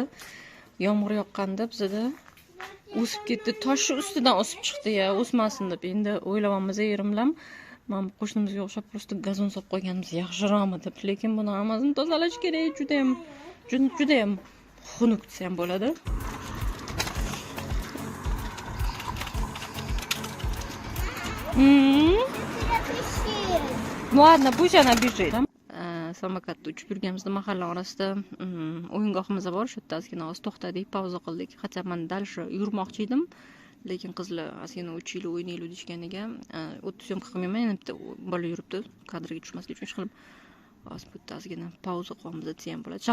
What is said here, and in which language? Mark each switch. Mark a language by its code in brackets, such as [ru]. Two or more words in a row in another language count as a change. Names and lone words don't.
[uz] Yomg'ir yoqqanda bizda o'sib ketdi. Toshni ustidan o'sib chiqdi ya, o'smasin deb. Endi o'ylayapmiz yerim bilan. Men qo'shnimizga o'xshab prosta gazon solib qo'yganmiz, yaxshiroqmi deb. Lekin buni hammasini tozalash kerak, juda ham xunuk desa ham bo'ladi. [ru] Ладно, pусть она бежит. [uz] Samokatda uchib yurganimizda mahalla orasida o'yingohimiz bor. Shu yerda ozgina to'xtadik, pauza qildik. Hatto men dal shu yurmoqchi edim. Lekin qizlar ozgina o'chiyli o'ynayli deganiga o'tib syomka qilmayman, yana bitta bola yuribdi, kadrga tushmaslik uchun ish qilib. Hozir bu yerda ozgina pauza qilamiz desa ham bo'ladi.